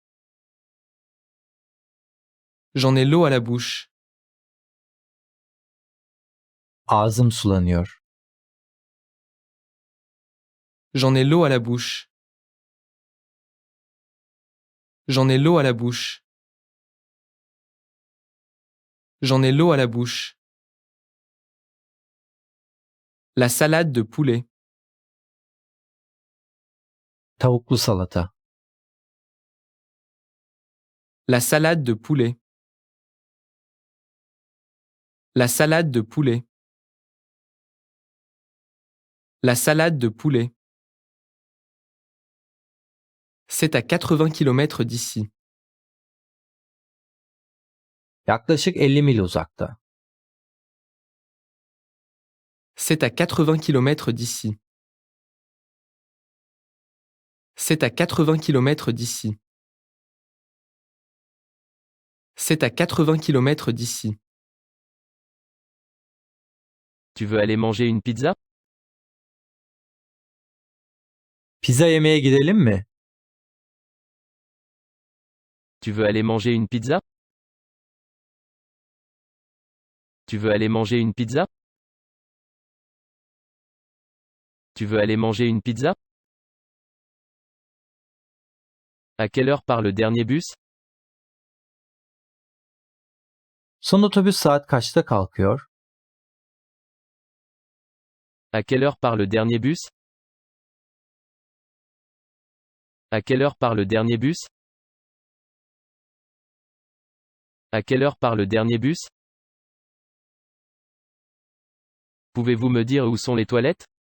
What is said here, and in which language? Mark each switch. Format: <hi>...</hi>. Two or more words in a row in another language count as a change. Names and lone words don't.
<fr>J'en ai l'eau à la bouche.</fr> <tr>Ağzım sulanıyor.</tr> <fr>J'en ai l'eau à la bouche. J'en ai l'eau à la bouche. J'en ai l'eau à la bouche. La salade de poulet.</fr> <tr>Tavuklu salata.</tr> <fr>La salade de poulet. La salade de poulet. La salade de poulet. C'est à 80 km d'ici.</fr> <tr>Yaklaşık 50 mil uzakta.</tr> <fr>C'est à 80 km d'ici. C'est à 80 km d'ici. C'est à 80 km d'ici. Tu veux aller manger une pizza?</fr> <tr>Pizza yemeye gidelim mi?</tr> <fr>Tu veux aller manger une pizza? Tu veux aller manger une pizza? Tu veux aller manger une pizza? À quelle heure part le dernier bus?</fr> <tr>Son otobüs saat kaçta kalkıyor?</tr> <fr>À quelle heure part le dernier bus? À quelle heure part le dernier bus? À quelle heure part le dernier bus? Pouvez-vous me dire où sont les toilettes?</fr>